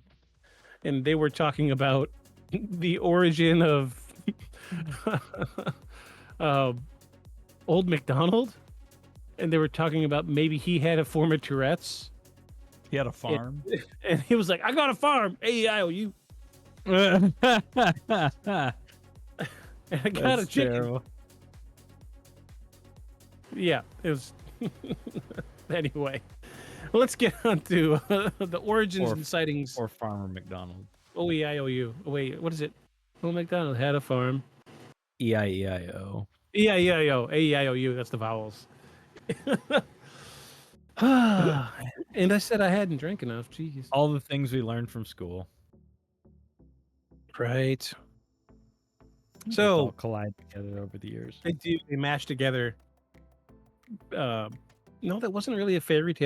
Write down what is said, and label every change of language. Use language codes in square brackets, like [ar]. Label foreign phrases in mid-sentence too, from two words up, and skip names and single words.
[en] And they were talking about the origin of Old MacDonald, and they were talking about maybe he had a form of Tourette's. He had a farm. And he was like, I got a farm. A-E-I-O-U. That's And I got a chicken. terrible. Yeah, it was. Anyway, let's get on to the origins Or- and sightings. Or Farmer McDonald. O-E-I-O-U. Oh, wait, what is it? Old MacDonald had a farm. E-I-E-I-O. E-I-E-I-O. A-E-I-O-U. That's the vowels. And I said I hadn't drank enough. Jeez. All the things we learned from school. Right. They all So collide together over the years. they mash together. No, that wasn't really a fairy tale.